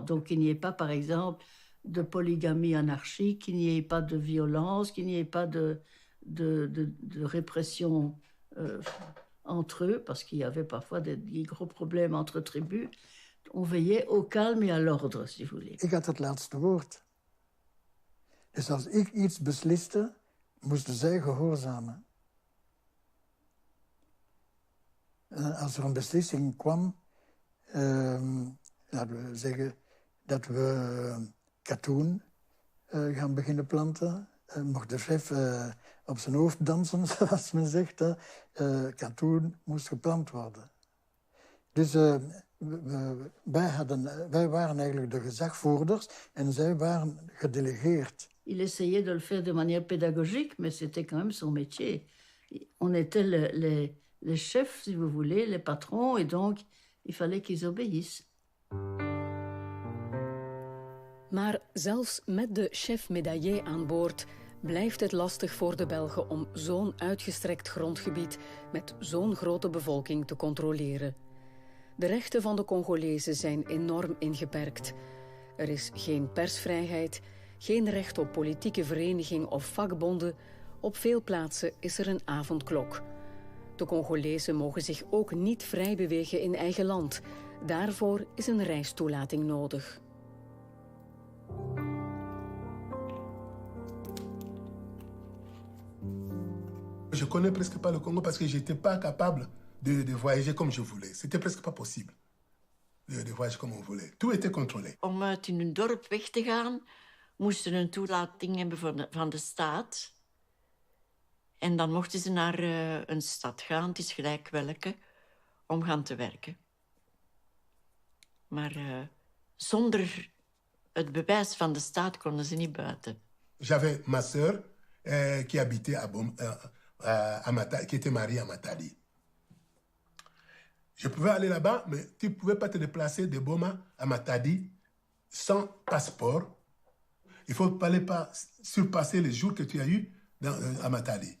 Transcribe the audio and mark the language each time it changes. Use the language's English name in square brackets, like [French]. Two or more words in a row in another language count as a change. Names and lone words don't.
[French] Donc qu'il n'y ait pas, par exemple, de polygamie anarchique, qu'il n'y ait pas de violence, qu'il n'y ait pas de répression entre eux, parce qu'il y avait parfois des gros problèmes entre tribus. On veillait au calme et à l'ordre, si vous voulez. [Dutch] Ik had het laatste woord. Dus als ik iets besliste, moesten zij gehoorzamen. Als er een beslissing kwam, laten we zeggen dat we katoen gaan beginnen planten, mocht de chef op zijn hoofd dansen, zoals men zegt. Katoen moest geplant worden. Dus wij waren eigenlijk de gezagvoerders en zij waren gedelegeerd. [French] Il essayait de le faire de manière pédagogique, mais c'était quand même son métier. On était les chefs, si vous voulez, les patrons, et donc il fallait qu'ils obéissent. [Dutch] Maar zelfs met de [French] chef médaillé [Dutch] aan boord blijft het lastig voor de Belgen om zo'n uitgestrekt grondgebied met zo'n grote bevolking te controleren. De rechten van de Congolezen zijn enorm ingeperkt. Er is geen persvrijheid, geen recht op politieke vereniging of vakbonden. Op veel plaatsen is er een avondklok. De Congolezen mogen zich ook niet vrij bewegen in eigen land. Daarvoor is een reistoelating nodig. [French] Je connais presque pas le Congo parce que j'étais pas capable de voyager comme je voulais. C'était presque pas possible de voyager comme on voulait. Tout était contrôlé. [Dutch] Om uit hun dorp weg te gaan, moesten een toelating hebben van de staat. En dan mochten ze naar een stad gaan, het is gelijk welke, om gaan te werken. Maar zonder het bewijs van de staat konden ze niet buiten. [French] J'avais ma sœur qui habitait à Matadi, qui était mariée à Matadi. Je pouvais aller là-bas, mais tu ne pouvais pas te déplacer de Boma à Matadi sans passeport. Il ne fallait pas surpasser les jours que tu as eu à Matadi.